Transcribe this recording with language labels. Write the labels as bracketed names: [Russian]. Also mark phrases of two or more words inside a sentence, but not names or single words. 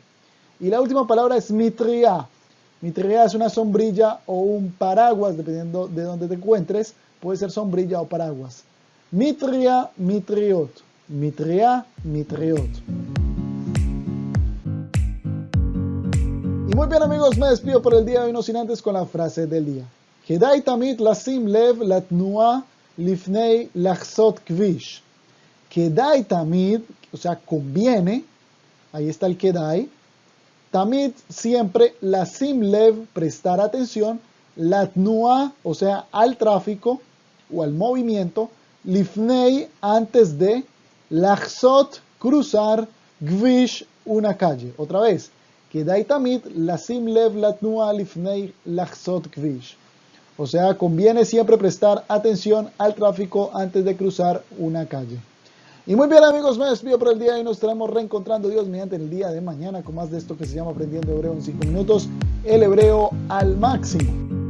[Spanish] Y la última palabra es mitriá. Mitriá es una sombrilla o un paraguas, dependiendo de dónde te encuentres, puede ser sombrilla o paraguas. [Hebrew] מטרייה, מטריות. מטרייה, מטריות. [Spanish] Y muy bien amigos, me despido por el día de hoy, no sin antes con la frase del día. [Hebrew] כדאי תמיד לשים לב לתנועה לפני לחצות כביש. כדאי תמיד, [Spanish] o sea, conviene, ahí está el kedai. Tamid, siempre, [Hebrew] לשים לב, [Spanish] prestar atención, latnua, o sea, al tráfico o al movimiento, lifnei, antes de, lachsot, cruzar, kvish, una calle. Otra vez, [Hebrew] כדאי תמיד לשים לב לתנועה לפני לחצות כביש. [Spanish] O sea, conviene siempre prestar atención al tráfico antes de cruzar una calle. Y muy bien amigos, me despido por el día y nos estaremos reencontrando Dios mediante el día de mañana con más de esto que se llama Aprendiendo Hebreo en 5 minutos, el hebreo al máximo.